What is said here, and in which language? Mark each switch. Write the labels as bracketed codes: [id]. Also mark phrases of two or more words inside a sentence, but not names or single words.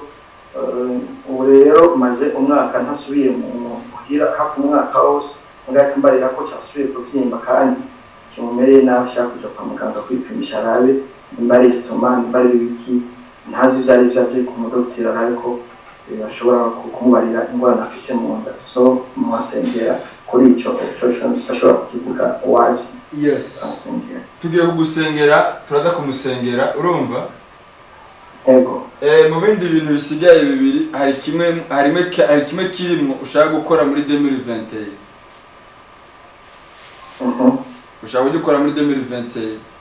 [rn] Ubu rero maze umwaka ntasubiye muhira hafi umwaka wose ngakambarira ko cyasubiye kubyimba kandi kimumereye nabi ashaka kuja kwa muganga kwipimisha arabe nimba ari esitoma nimba ari ibiki ntazi ivyo ari vyo aje ku mudokiteri arabe ko bashobora kumubarira ingorane afise mu nda so mwasengera kuri ico ashobora kukivuga wazi. Yes, tugiye kugusengera, turaza kumusengera urumva. Yego. Mu bindi bintu bisigaye bibiri hari kimwe kirimo ushaka gukora muri 2021. Ushaka gukora muri 2021.